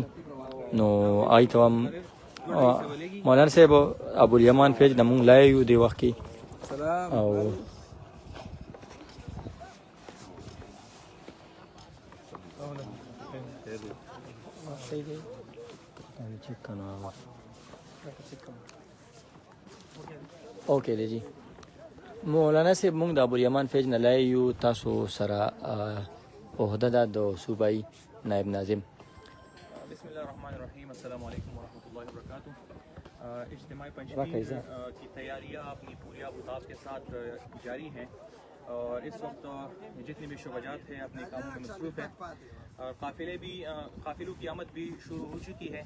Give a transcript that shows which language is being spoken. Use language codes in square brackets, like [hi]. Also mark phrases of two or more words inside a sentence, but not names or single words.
[ps] نو هغوی ته هم مولانا صاحب ابوالیمان پیج نه مونږ لایو یو دې وخت کې او اوکې دی جی. مولانا صاحب مونږ د ابوالیمان پیج نه لایو یو، تاسو سره عهده ده د صوبایي نائب ناظم. [ar] بسم اللہ الرحمن الرحیم. السلام علیکم ورحمۃ اللہ وبرکاتہ. [ur] اجتماعی پنجپیر کی تیاریاں اپنی پوری آبتاب کے ساتھ جاری ہیں اور اس وقت جتنی بھی شعبجات ہیں اپنے کاموں میں مصروف ہیں اور قافلوں کی آمد بھی شروع ہو چکی ہے.